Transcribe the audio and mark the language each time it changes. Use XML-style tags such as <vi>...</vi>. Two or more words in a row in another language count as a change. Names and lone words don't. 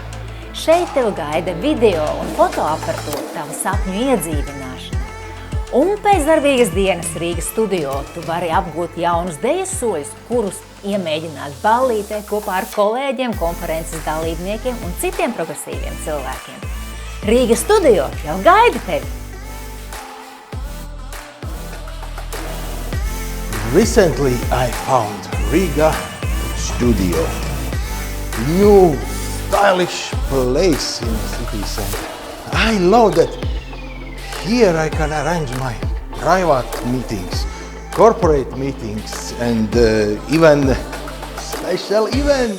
<lv>Šeit tev gaida video un fotoaparatūra tavu sapņu iedzīvināšanai. Un pēc darbīgas dienas Riga Studio tu vari apgūt jaunus dejas soļus, kurus iemēģināt ballītē kopā ar kolēģiem, konferences dalībniekiem un citiem progresīviem cilvēkiem. Riga Studio jau gaida tevi!</lv> <en>Recently, I found Riga Studio, new stylish place in the city center. I love that here I can arrange my private meetings, corporate meetings, and even special events.</en>